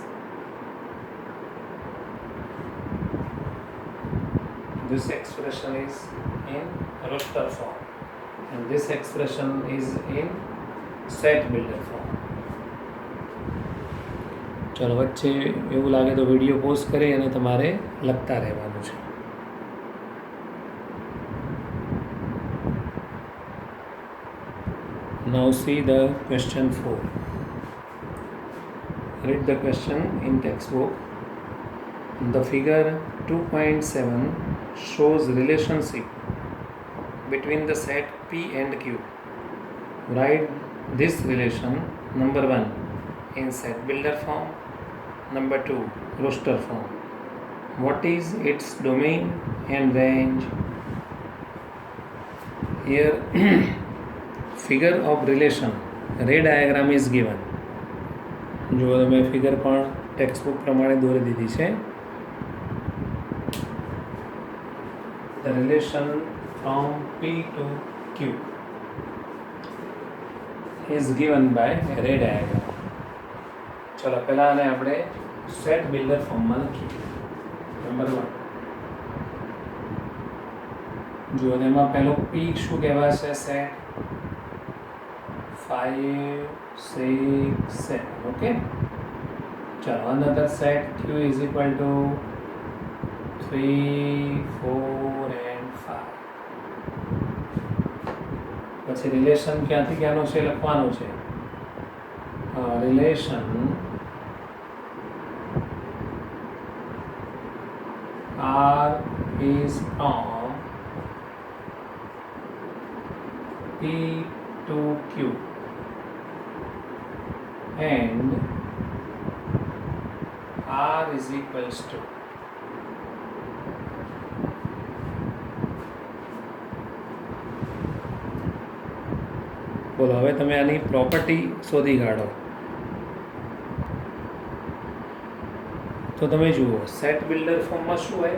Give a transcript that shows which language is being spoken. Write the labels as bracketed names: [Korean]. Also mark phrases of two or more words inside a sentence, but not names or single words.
[English] This expression is in roster form and this expression is in set builder form. [Gujarati] ચલો, વચ્ચે એવું લાગે તો વિડીયો પોઝ કરી અને તમારે લખતા રહેવાનું છે. [English] Now see the question 4. Read the question in textbook. The figure 2.7 shows relationship between the set P and Q. Write this relation, number 1 in set builder form, number 2 roster form. What is its domain and range? here figure of relation ray diagram is given. [Gujarati] જો તમે ફિગર પણ ટેક્સ્ટબુક પ્રમાણે દોરી દીધી છે. [English] The relation from P to Q is given by ray diagram. [Gujarati] ચલો પહેલાં આને આપણે [English] set builder [Gujarati] ફોર્મમાં લખીએ. નંબર 1 જો એમાં પહેલો P શું કહેવાશે? સેટ 5 6 7. [English] ઓકે, ચલો another set Q is equal to 3 4 and 5. [Gujarati] પછી રિલેશન ક્યાંથી ક્યાંનું છે લખવાનું છે. [English] રિલેશન R is from P to Q and R is equals to [Gujarati] બોલો હવે તમે આની પ્રોપર્ટી શોધી કાઢો. તો તમે જુઓ [English] set builder [Gujarati] ફોર્મમાં શું હોય?